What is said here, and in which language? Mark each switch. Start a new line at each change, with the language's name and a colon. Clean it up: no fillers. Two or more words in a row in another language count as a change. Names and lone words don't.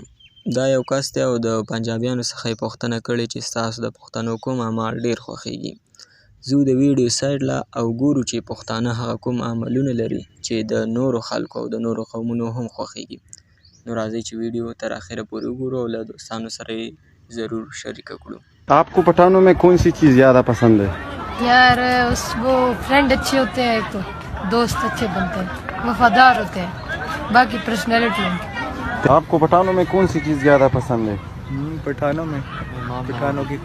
Pashto: دا یو کس دی او د پنجابیانو څخه یې پوښتنه کړې چې ستاسو د پښتنو کوم اعمال ډېر خوښیږي. زه د ویډیو سایډ له او ګورو چې پښتانه هغه کوم عملونه لري چې د نورو خلکو او د نورو قومونو هم خوښیږي. نو راځئ چې ویډیو تر اخره پورې وګورو او له دوستانو سره یې ضرور شریکه کړو.
Urdu: آپ کو پٹھانوں میں کون سی چیز زیادہ پسند ہے؟ یار وہ فرینڈ اچھے ہوتے ہیں، ایک تو دوست اچھے بنتے ہیں، وفادار ہوتے ہیں، باقی پرسنالٹی ان کی. آپ کو پٹھانوں میں کون سی چیز زیادہ پسند ہے؟ پٹھانوں کی